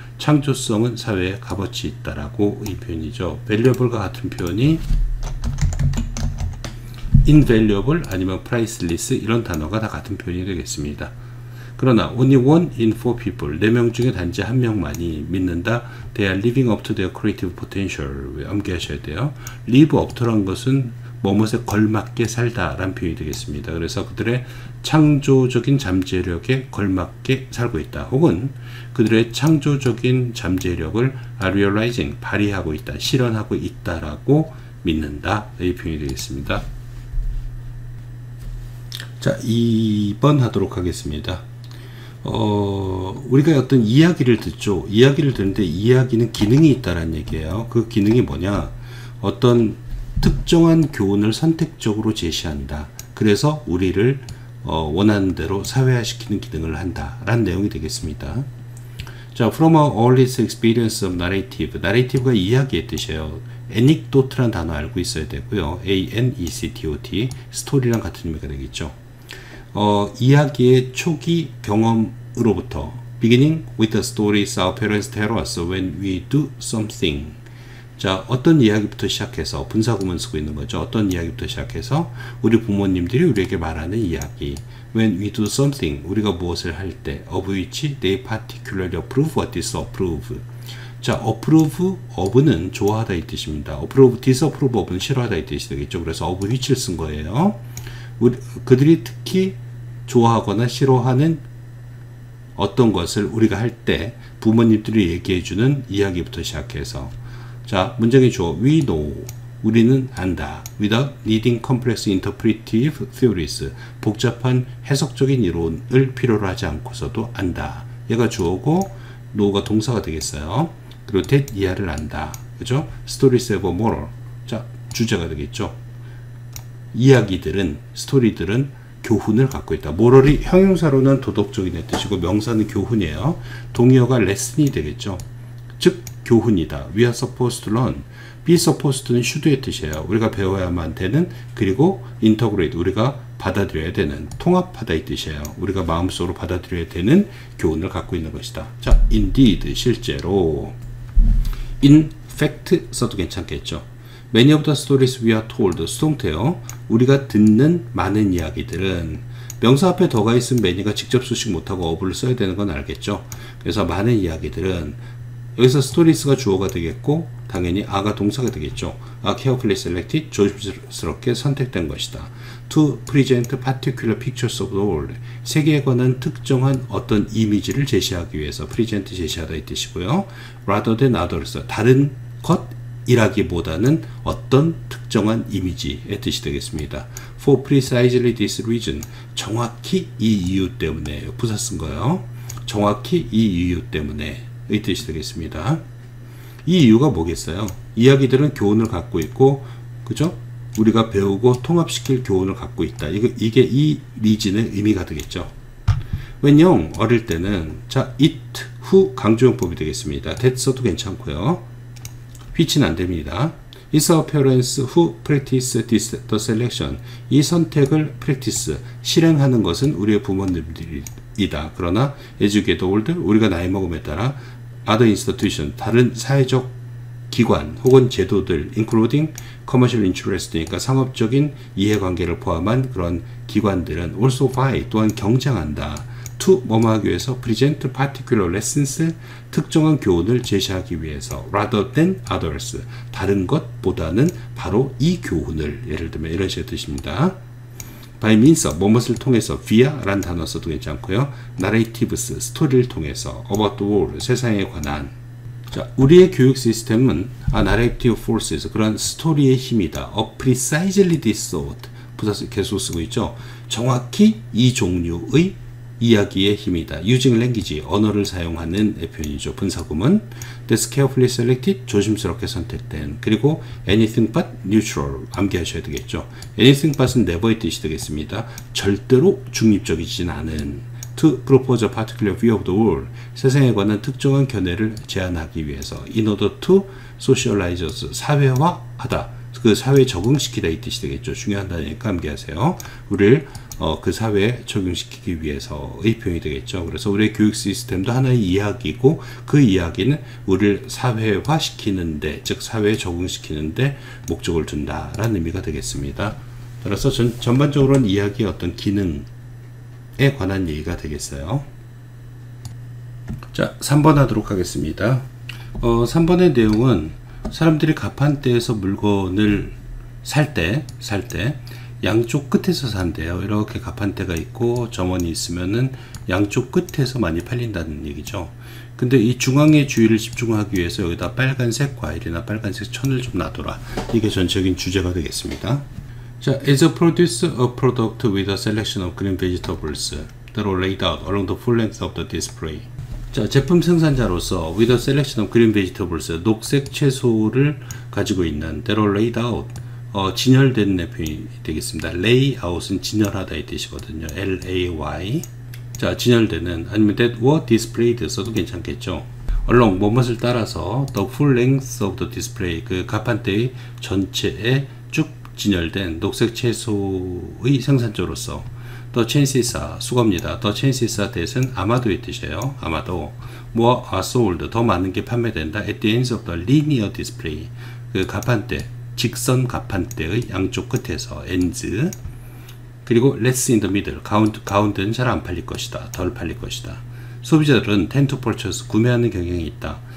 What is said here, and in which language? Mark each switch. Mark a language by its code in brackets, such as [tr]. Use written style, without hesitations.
[ko] 창조성은 사회에 값어치 있다라고 이 표현이죠. valuable과 같은 표현이 invaluable 아니면 priceless 이런 단어가 다 같은 표현이 되겠습니다. 그러나 [en] only 1 in 4 people [ko] 4명 중에 단지 1명만이 믿는다. [en] They are living up to their creative potential. [ko] 암기하셔야 돼요. live up to란 것은 뭐뭇에 걸맞게 살다 라는 표현이 되겠습니다. 그래서 그들의 창조적인 잠재력에 걸맞게 살고 있다. 혹은 그들의 창조적인 잠재력을 [en] are realizing [ko] 발휘하고 있다. 실현하고 있다라고 믿는다. 이 표현이 되겠습니다. 자, 2번 하도록 하겠습니다. 우리가 어떤 이야기를 듣죠. 이야기를 듣는데 이야기는 기능이 있다라는 얘기예요. 그 기능이 뭐냐? 어떤 특정한 교훈을 선택적으로 제시한다. 그래서 우리를 원하는 대로 사회화시키는 기능을 한다. 라는 내용이 되겠습니다. [en] 자, from our earliest experience of narrative. [ko] narrative가 이야기의 뜻이에요. anecdote란 단어 알고 있어야 되고요. anecdot, 스토리랑 같은 의미가 되겠죠. 이야기의 초기 경험으로부터 [en] beginning with the stories our parents tell us when we do something. [ko] 자, 어떤 이야기부터 시작해서 분사구문 쓰고 있는 거죠. 어떤 이야기부터 시작해서 우리 부모님들이 우리에게 말하는 이야기. [en] When we do something, [ko] 우리가 무엇을 할 때, [en] of which they particularly approve or disapprove. [ko] 자, approve, of는 좋아하다 이 뜻입니다. approve, disapprove, of는 싫어하다 이 뜻이 되겠죠. 그래서 of which를 쓴 거예요. 그들이 특히 좋아하거나 싫어하는 어떤 것을 우리가 할 때 부모님들이 얘기해주는 이야기부터 시작해서 자, 문장의 주어 [en] we know [ko] 우리는 안다 [en] without needing complex interpretive theories [ko] 복잡한 해석적인 이론을 필요로 하지 않고서도 안다. 얘가 주어고 know가 동사가 되겠어요. 그리고 that 이하를 안다. 그죠? [en] stories have a moral. [ko] 자, 주제가 되겠죠. 이야기들은 스토리들은 교훈을 갖고 있다. moral이 형용사로는 도덕적인 뜻이고 명사는 교훈이에요. 동의어가 lesson이 되겠죠. 즉 교훈이다. [en] We are supposed to learn. be supposed to는 should의 뜻이에요. [ko] 우리가 배워야만 되는 그리고 integrate 우리가 받아들여야 되는 통합하다 이 뜻이에요. 우리가 마음속으로 받아들여야 되는 교훈을 갖고 있는 것이다. 자, indeed 실제로 in fact 써도 괜찮겠죠. [en] Many of the stories we are told [ko] 수동태요. 우리가 듣는 많은 이야기들은 명사 앞에 더가 있으면 many가 직접 수식 못하고 of를 써야 되는 건 알겠죠. 그래서 많은 이야기들은 여기서 stories가 주어가 되겠고 당연히 a가 동사가 되겠죠. [en] are carefully selected [ko] 조심스럽게 선택된 것이다. [en] to present particular pictures of the world [ko] 세계에 관한 특정한 어떤 이미지를 제시하기 위해서 present 제시하다 이 뜻이고요. [en] rather than others [ko] 다른 것이라기보다는 어떤 특정한 이미지의 뜻이 되겠습니다. [en] for precisely this reason [ko] 정확히 이 이유 때문에 부사 쓴 거예요. 정확히 이 이유 때문에 이 뜻이 되겠습니다. 이 이유가 뭐겠어요? 이야기들은 교훈을 갖고 있고, 그죠? 우리가 배우고 통합시킬 교훈을 갖고 있다. 이게 이 리진의 의미가 되겠죠. when 어릴 때는 자 it who 강조용법이 되겠습니다. that 써도 괜찮고요. which는 안 됩니다. [en] It's our parents who practice the selection. [ko] 이 선택을 practice 실행하는 것은 우리의 부모님들이다. 그러나 [en] as you get older [ko] 우리가 나이 먹음에 따라 other institution 다른 사회적 기관 혹은 제도들 [en] including commercial interest니까 [ko] 상업적인 이해관계를 포함한 그런 기관들은 [en] also vie [ko] 또한 경쟁한다. to 뭐뭐 하기 위해서 [en] present particular lessons [ko] 특정한 교훈을 제시하기 위해서 [en] rather than others [ko] 다른 것보다는 바로 이 교훈을 예를 들면 이런 식의 뜻입니다. by means 뭐뭇을 통해서 via 라는 단어 써도 괜찮고요. narratives 스토리를 통해서 [en] about the world [ko] 세상에 관한 자, 우리의 교육 시스템은 narrative forces, 그런 스토리의 힘이다. [en] precisely this sort, [ko] 부사 계속 쓰고 있죠. 정확히 이 종류의 이야기의 힘이다. [en] using language, [ko] 언어를 사용하는 표현이죠. 분사구문. [en] that's carefully selected, [ko] 조심스럽게 선택된. 그리고 [en] anything but neutral, [ko] 암기하셔야 되겠죠. anything but은 never의 뜻이 되겠습니다. 절대로 중립적이진 않은. [en] to propose a particular view of the world, [ko] 세상에 관한 특정한 견해를 제안하기 위해서. [en] in order to socialize us, [ko] 사회화하다. 그 사회에 적응시키다 이 뜻이 되겠죠. 중요한 단어니까 암기하세요. 우리를 그 사회에 적용시키기 위해서의 표현이 되겠죠. 그래서 우리의 교육 시스템도 하나의 이야기고, 그 이야기는 우리를 사회화시키는데, 즉 사회에 적응시키는데 목적을 둔다라는 의미가 되겠습니다. 따라서 전반적으로는 이야기의 어떤 기능에 관한 얘기가 되겠어요. 자, 3번 하도록 하겠습니다. 3번의 내용은 사람들이 가판대에서 물건을 살 때 양쪽 끝에서 산대요. 이렇게 가판대가 있고 점원이 있으면은 양쪽 끝에서 많이 팔린다는 얘기죠. 근데 이 중앙의 주의를 집중하기 위해서 여기다 빨간색 과일이나 빨간색 천을 좀 놔둬라. 이게 전체적인 주제가 되겠습니다. [en] 자, is a produce a product with a selection of green vegetables that are laid out along the full length of the display. [ko] 자, 제품 생산자로서 [en] with a selection of green vegetables, [ko] 녹색 채소를 가지고 있는 [en] that are laid out, [ko] 진열된 표현이 되겠습니다. lay out은 진열하다 이 뜻이거든요. L-A-Y. 자, 진열되는, 아니면 [en] that were displayed [ko] 써도 괜찮겠죠. along, 뭐뭇을 따라서 [en] the full length of the display, [ko] 그 가판대의 전체에 쭉 진열된 녹색 채소의 생산자로서. [en] the chances are, [ko] 수거입니다. the chances are that은 아마도의 뜻이에요. 아마도 [en] more are sold, [ko] 더 많은 게 판매된다 [en] at the ends of the linear display, [ko] 그 가판대, 직선 가판대의 양쪽 끝에서 ends. 그리고 [en] less in the middle, [ko] 가운데는 잘 안 팔릴 것이다. 덜 팔릴 것이다. 소비자들은 [en] tend to purchase, [ko] 구매하는 경향이 있다.